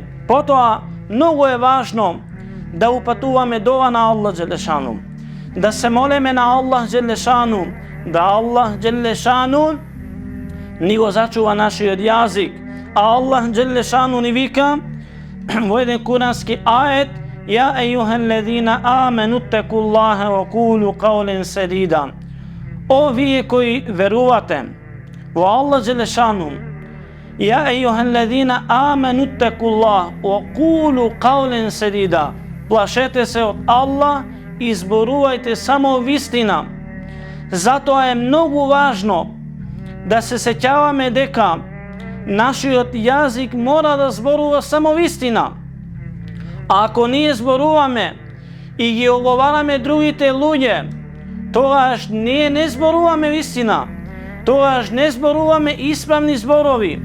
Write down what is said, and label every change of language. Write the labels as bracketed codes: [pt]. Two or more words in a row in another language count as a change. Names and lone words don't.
[mk] Потоа, многу е важно да упатуваме дова на [ar] الله جل شأنه, [mk] да се молиме на [ar] الله جل شأنه, [mk] да [ar] الله جل شأنه [mk] ни го зачува нашиот јазик. [ar] А الله جل شأنه [mk] ни вика во еден курански ајет: [ar] يا أيها الذين آمنوا اتقوا الله و قولوا قولا سديدا. [mk] О вие кои верувате во [ar] الله جل شأنه, يا أيها الذين آمنوا اتقوا الله و قولوا قولا سديدا, [mk] плашете се од Аллах и зборувајте само вистина. Затоа е многу важно да се сеќаваме дека нашиот јазик мора да зборува само вистина. А ако ние зборуваме и ги оговараме другите луѓе, тогаш ние не зборуваме вистина, тогаш не зборуваме исправни зборови.